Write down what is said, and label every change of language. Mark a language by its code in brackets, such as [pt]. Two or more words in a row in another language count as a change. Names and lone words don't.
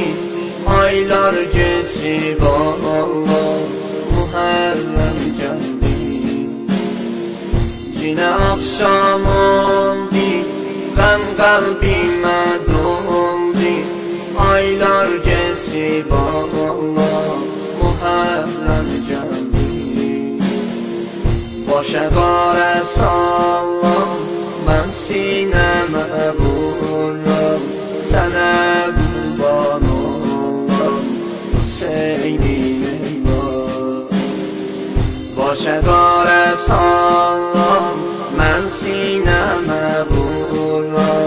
[tr] Aylar geçip Allah Muharrem geldi. Yine akşam oldu, gam kalbime doldu. Aylar geçip Allah Muharrem geldi. [az] Başa qara sallam, mən sinəmə vururam. Sənə qurban olam, Hüseynim eyvah. Başa qara sallam, mən sinəmə vururam.